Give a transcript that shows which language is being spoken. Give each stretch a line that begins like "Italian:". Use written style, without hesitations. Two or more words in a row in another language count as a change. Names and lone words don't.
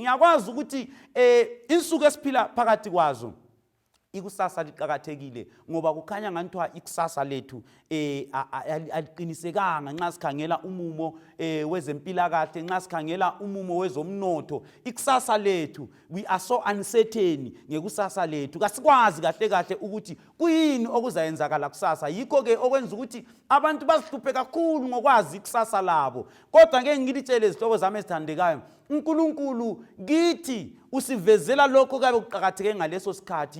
North Ndebele: Ngiyakwazi ukuthi insuku esiphila phakathi kwazo ikusasa liqhakathekile, ngoba kukhanya nganthiwa ikusasa lethu aliqinisekanga nxa sikhangela umumo wezempilakahle, nxa sikhangela umumo wezomnotho. Ikusasa lethu,
English: we are so uncertain
North Ndebele: ngekusasa lethu, kasikwazi kahle kahle ukuthi kuyini okuzayenzakala kusasa. Yikho ke okwenza ukuthi abantu bazihluphe kakhulu ngokwazi ikusasa labo. Kodwa ngeke ngilitshele izihlobo zami ezithandekayo, uNkulunkulu kithi usivezela lokho kabe kuqhakatheke ngaleso sikhathi.